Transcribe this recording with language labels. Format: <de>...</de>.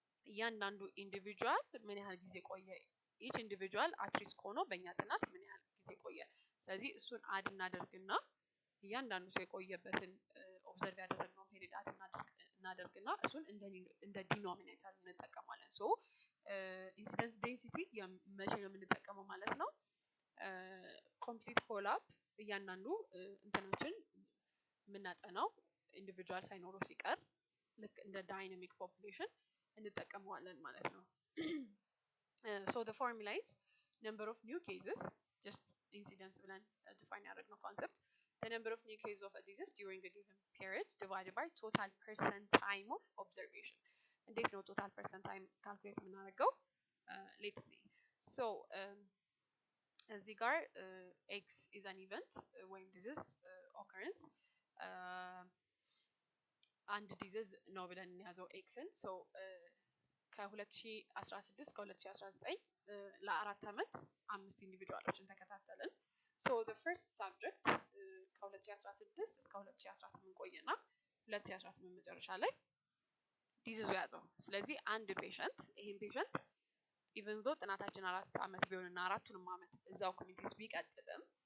<am>እያንዳንዱ ኢንዲቪጁዋል ምን ያህል ጊዜ ቆየ፣ ኢች ኢንዲቪጁዋል አት ሪስክ ሆኖ በእኛ ጥናት ምን ያህል ጊዜ ቆየ። ስለዚህ እሱን አድ እናደርግና እያንዳንዱ ሰው የቆየበትን ኦብዘርቭ ያደረግነውን ፔሪድ አድ እናደርግና እሱን እንደ ዲኖሚኔተር እንጠቀማለን። ሶ ኢንሲደንስ ዴንሲቲ መቼ ነው የምንጠቀመው ማለት ነው? ኮምፕሊት ፎሎ አፕ እያንዳንዱ እንትናችን የምናጠናው ኢንዲቪጁዋል ሳይኖረው ሲቀር ልክ እንደ ዳይናሚክ ፖፑሌሽን እንጠቀመዋለን ማለት ነው።</am> <en>So the formula is number of new cases, just incidence ብለን define ያደረግነው concept, the number of new cases of a disease during a given period divided by total percent time of observation.</en> <am>እንዴት ነው</am> <en>total percent time calculate</en> <am>የምናደርገው?</am> <en>Let's see.</en> <am>So እዚህ ጋር</am> <en>x is an event</en> <am>ወይም disease occurrence አንድ ዲዚዝ ነው ብለን እንያዘው ኤክስን። ሶ ከ2016 እስከ 2019 ለአራት አመት 5 ኢንዲቪጁዋሎችን ተከታተልን። ሶ</am> <en>the first subject</en> <am>ከ2016 እስከ 2018 ቆየና 2018 መጨረሻ ላይ ዲዚዙ ያዘው። ስለዚህ አንድ ፔሸንት ይሄን ፔሸንት ኢቭን ዞ ጥናታችን 4 አመት ቢሆንና አራቱንም አመት እዛው ኮሚኒቲ ውስጥ ቢቀጥልም</am>